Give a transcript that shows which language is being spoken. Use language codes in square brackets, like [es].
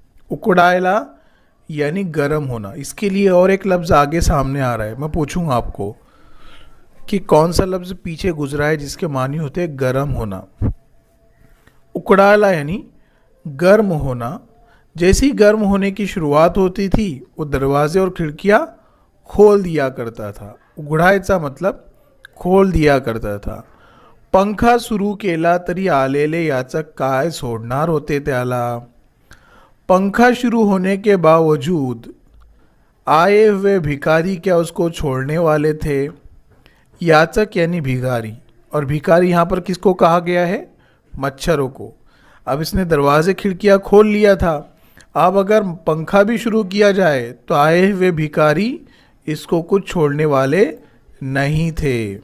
[hi] उकड़ायला यानी गर्म होना। इसके लिए और एक लफ्ज़ आगे सामने आ रहा है, मैं पूछूंगा आपको कि कौन सा लफ्ज़ पीछे गुजरा है जिसके मानी होते हैं गर्म होना। उकड़ायला यानी गर्म होना। जैसे ही गर्म होने की शुरुआत होती थी वो दरवाजे और खिड़कियां खोल दिया करता था। उघडायचा मतलब खोल दिया करता था। [mr] पंखा सुरू केला तरी आलेले याचं काय सोडणार होते त्याला। [hi] पंखा शुरू होने के बावजूद आए हुए भिखारी क्या उसको छोड़ने वाले थे। याचक यानी भिखारी, और भिखारी यहाँ पर किसको कहा गया है, मच्छरों को। अब इसने दरवाजे खिड़कियाँ खोल लिया था, अब अगर पंखा भी शुरू किया जाए तो आए हुए भिखारी इसको कुछ छोड़ने वाले नहीं थे।